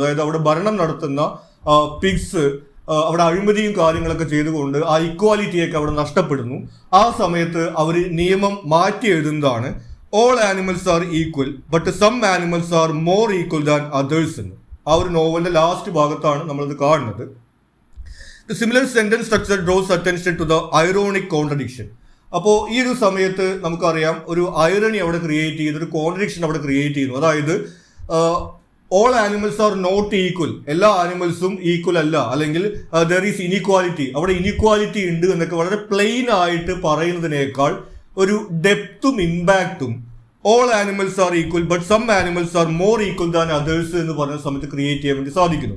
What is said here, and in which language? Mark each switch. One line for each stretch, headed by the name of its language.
Malayalam: അതായത് അവിടെ ഭരണം നടത്തുന്ന പിഗ്സ് അവിടെ അഴിമതിയും കാര്യങ്ങളൊക്കെ ചെയ്തുകൊണ്ട് ആ ഇക്വാലിറ്റിയൊക്കെ അവിടെ നഷ്ടപ്പെടുന്നു. ആ സമയത്ത് അവർ നിയമം മാറ്റി എഴുതുന്നതാണ്
English: all animals are equal but some animals are more equal than others
Malayalam: എന്ന്. ആ ഒരു നോവലിന്റെ ലാസ്റ്റ് ഭാഗത്താണ് നമ്മളിത് കാണുന്നത്.
English: The similar sentence structure draws attention to the ironic contradiction.
Malayalam: അപ്പോൾ ഈ ഒരു സമയത്ത് നമുക്കറിയാം ഒരു ഐറണി അവിടെ ക്രിയേറ്റ് ചെയ്ത് ഒരു കോൺട്രഡിക്ഷൻ അവിടെ ക്രിയേറ്റ് ചെയ്യുന്നു. അതായത്
English: all animals are not equal,
Malayalam: എല്ലാ ആനിമൽസും ഈക്വൽ അല്ല, അല്ലെങ്കിൽ
English: there is inequality,
Malayalam: അവിടെ ഇനീക്വാലിറ്റി ഉണ്ട് എന്നൊക്കെ വളരെ പ്ലെയിൻ ആയിട്ട് പറയുന്നതിനേക്കാൾ ഒരു ഡെപ്തും ഇമ്പാക്റ്റും
English: all animals are equal but some animals are more equal than others
Malayalam: എന്ന് പറഞ്ഞ സമയത്ത് ക്രിയേറ്റ് ചെയ്യാൻ വേണ്ടി സാധിക്കുന്നു.